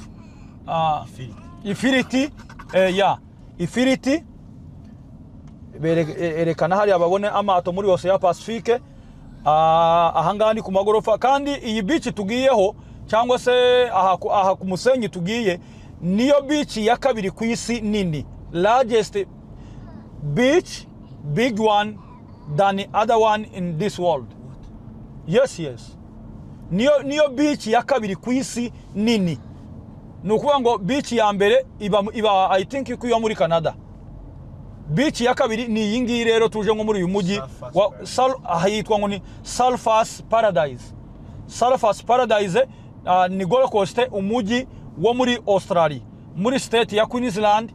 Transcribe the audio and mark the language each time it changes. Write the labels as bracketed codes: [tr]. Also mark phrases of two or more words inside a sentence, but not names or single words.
[rw] Ifiriti, ifiriti. Erekana hariya babone amato muri Ocean Pacific. Ahangaha ni ku magorofa, kandi iyi beach tugiyeho cyangwa se aha ku musenyi tugiye niyo beach ya kabiri ku isi nini, [en] largest beach, big one than the other one in this world. Yes. [rw] Niyo beach ya kabiri ku isi nini. Nukuvuga ngo beach ya mbere iba [en] I think [rw] ikuye muri Canada. Beach ya kabiri ni iyi ngiyi rero tuje nko muri uyu mujyi ahitwa ngo ni Surfers Paradise. Surfers Paradise ni Gold Coast, umujyi wo muri Australia, muri state ya Queensland.